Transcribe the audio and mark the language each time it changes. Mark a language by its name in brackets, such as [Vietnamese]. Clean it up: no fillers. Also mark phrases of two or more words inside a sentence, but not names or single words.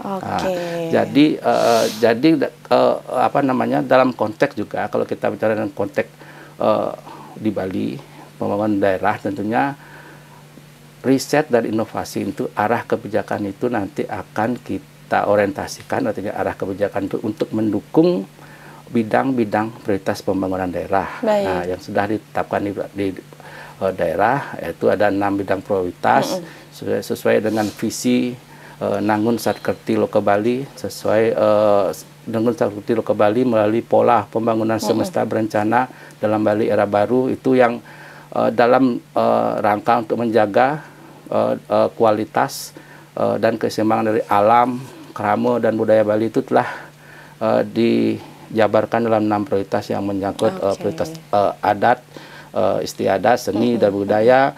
[Indonesian] Jadi dalam konteks juga, kalau kita bicara dalam konteks di Bali pembangunan daerah, tentunya riset dan inovasi itu arah kebijakan itu nanti akan kita orientasikan, artinya arah kebijakan itu untuk mendukung bidang-bidang prioritas pembangunan daerah. Nah, yang sudah ditetapkan di daerah, yaitu ada 6 bidang prioritas sesuai dengan visi Nangun Satkerti Loka Bali, sesuai Nangun Satkerti Loka Bali melalui pola pembangunan semesta berencana dalam Bali era baru, itu yang dalam rangka untuk menjaga kualitas dan keseimbangan dari alam, kerama dan budaya Bali itu telah dijabarkan dalam 6 prioritas yang menyangkut prioritas adat, istiadat, seni dan budaya.